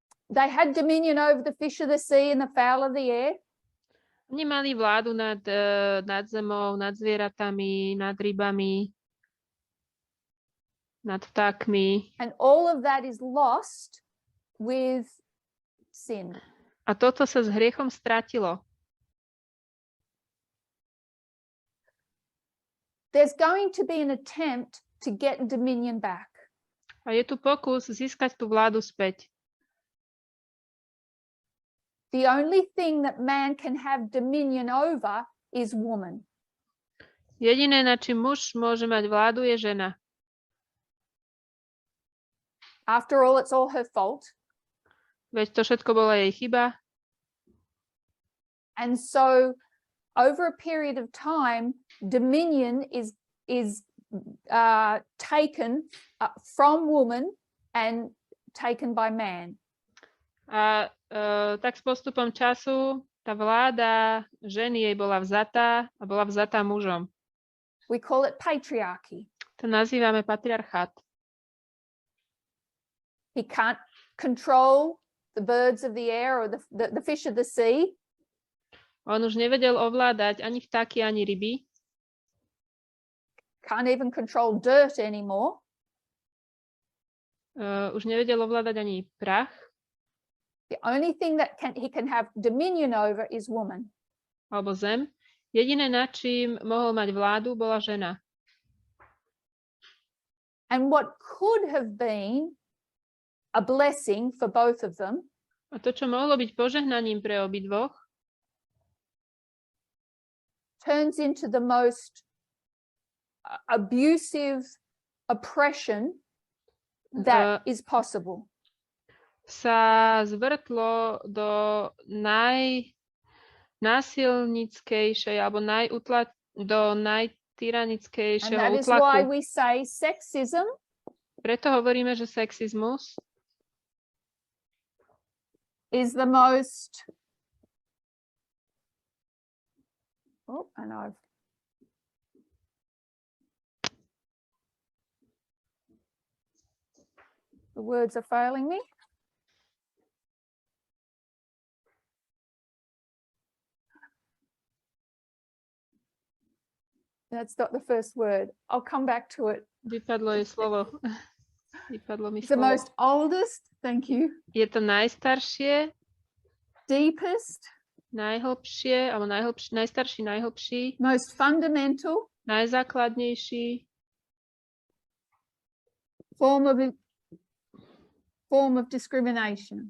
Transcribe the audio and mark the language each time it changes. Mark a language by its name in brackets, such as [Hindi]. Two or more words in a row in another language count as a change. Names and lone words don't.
[English] They had dominion over the fish of the sea and the fowl of the air. [Slovak] Oni mali vládu nad zemou, nad zvieratami, nad rybami, nad vtákmi. [English] And all of that is lost with sin. [Slovak] A toto sa s hriechom stratilo. [English] There's going to be an attempt to get dominion back. [Slovak] A je tu pokus získať tú vládu späť. [English] The only thing that man can have dominion over is woman. [Slovak] Jediné, na čím muž môže mať vládu, je žena. [English] After all, it's all her fault. [Slovak] Veď to všetko bola jej chyba. [English] And so, over a period of time, dominion is taken from woman and taken by man. [Slovak] A tak s postupom času tá vláda ženy jej bola vzatá a bola vzatá mužom. [English] We call it patriarchy. [Slovak] To nazývame patriarchát. [English] He can't control the birds of the air or the fish of the sea. [Slovak] On už nevedel ovládať ani vtáky, ani ryby. [English] Can't even control dirt anymore. [Slovak] Už nevedel ovládať ani prach. [English] The only thing that he can have dominion over is woman. [Slovak] Alebo zem. Jediné, nad čím mohol mať vládu, bola žena. [English] And what could have been a blessing for both of them, [Slovak] A to, čo mohlo byť požehnaním pre obidvoch, [English] turns into the most abusive oppression that is possible. [Slovak] sa zvrtlo do najnásilnickejšej alebo do najtyranickejšieho [English] And that is why [Slovak] útlaku. [English] we say sexism [Slovak] Preto hovoríme, že sexizmus [English] is the most the words are failing me. That's not the first word. I'll come back to it. [Slovak] vypadlo jej slovo. Vypadlo mi [English] It's the [Slovak] slovo. [English] most oldest, thank you, [Slovak] Je to najstaršie, [English] deepest, [Slovak] najhlbšie, alebo najstarší, najhlbší, [English] most fundamental [Slovak] najzákladnejší [English] form of discrimination.